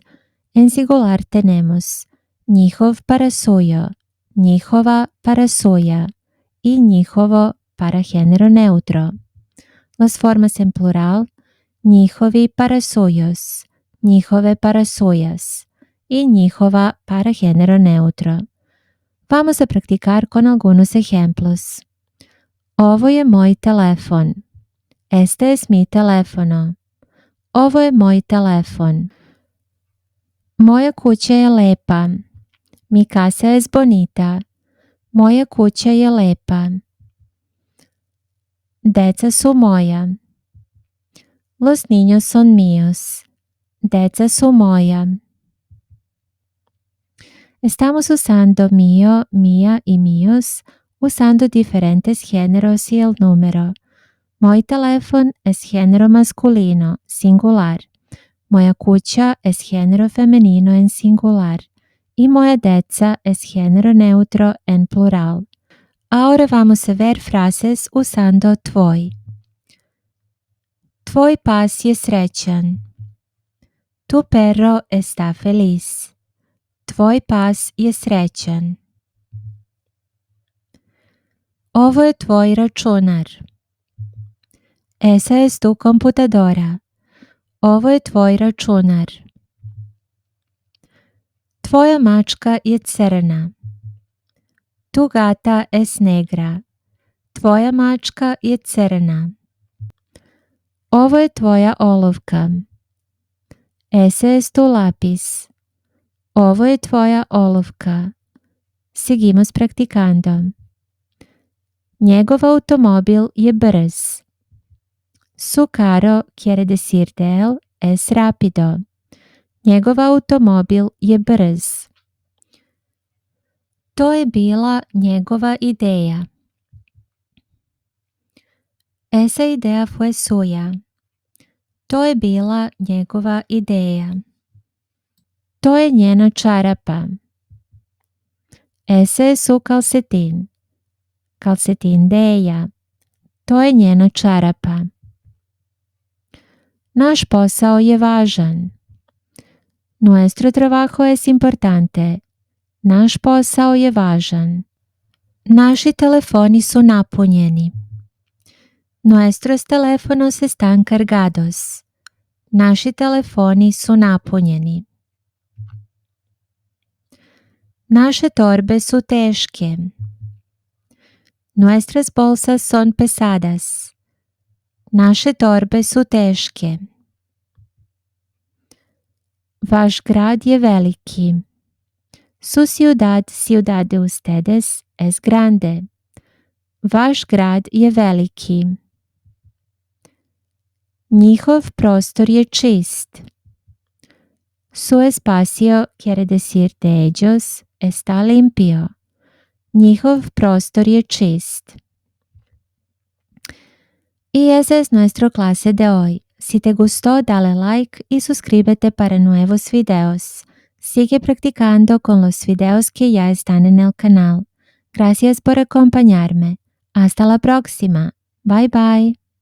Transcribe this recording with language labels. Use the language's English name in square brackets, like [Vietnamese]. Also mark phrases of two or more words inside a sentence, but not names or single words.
[Spanish] En singular tenemos njihov para suyo, njihova para suya y njihovo para género neutro. Las formas en plural: njihovi para suyos, njihove para suyas y njihova para género neutro. Vamos a practicar con algunos ejemplos. [Serbian] Ovo je moj telefon. [Spanish] Este es mi teléfono. [Serbian] Ovo je moj telefon. Moja kuća je lepa. [Spanish] Mi casa es bonita. [Serbian] Moja kuća je lepa. Deca su moja. [Spanish] Los niños son míos. [Serbian] Deca su moja. [Spanish] Estamos usando mío, mía y míos, usando diferentes géneros y el número. [Serbian] Moj telefon [Spanish] es género masculino, singular. [Serbian] Moja kuća [Spanish] es género femenino en singular. Y [Serbian] moja deca [Spanish] es género neutro en plural. Ahora vamos a ver frases usando tvoj. [Serbian] Tvoj pas je srećan. [Spanish] Tu perro está feliz. [Serbian] Tvoj pas je srećan. Ovo je tvoj računar. [Spanish] Esa es tu computadora. [Serbian] Ovo je tvoj računar. Tvoja mačka je crna. [Spanish] Tu gata es negra. [Serbian] Tvoja mačka je crna. Ovo je tvoja olovka. [Spanish] Ese es tu lápiz. [Serbian] Ovo je tvoja olovka. [Spanish] Seguimos practicando. [Serbian] Njegov automobil je brz. [Spanish] Su carro quiere decir de él es rápido. [Serbian] Njegov automobil je brz. To je bila njegova ideja. [Spanish] Esa idea fue suya. [Serbian] To je bila njegova ideja. To je njena čarapa. [Spanish] Ese es su calcetín. Calcetín de ella. [Serbian] To je njena čarapa. Naš posao je važan. [Spanish] Nuestro trabajo es importante. [Serbian] Naš posao je važan. Naši telefoni su napunjeni. [Spanish] Nuestros teléfonos están cargados. [Serbian] Naši telefoni su napunjeni. Naše torbe su teške. [Spanish] Nuestras bolsas son pesadas. [Serbian] Naše torbe su teške. Vaš grad je veliki. [Spanish] Su ciudad de ustedes es grande. [Serbian] Vaš grad je veliki. Njihov prostor je čist. [Spanish] Su espacio quiere decir de ellos está limpio. [Serbian] Njihov prostor je čist. [Spanish] Y esa es nuestra clase de hoy. Si te gustó, dale like y suscríbete para nuevos videos. Sigue practicando con los videos que ya están en el canal. Gracias por acompañarme. Hasta la próxima. [English] Bye bye.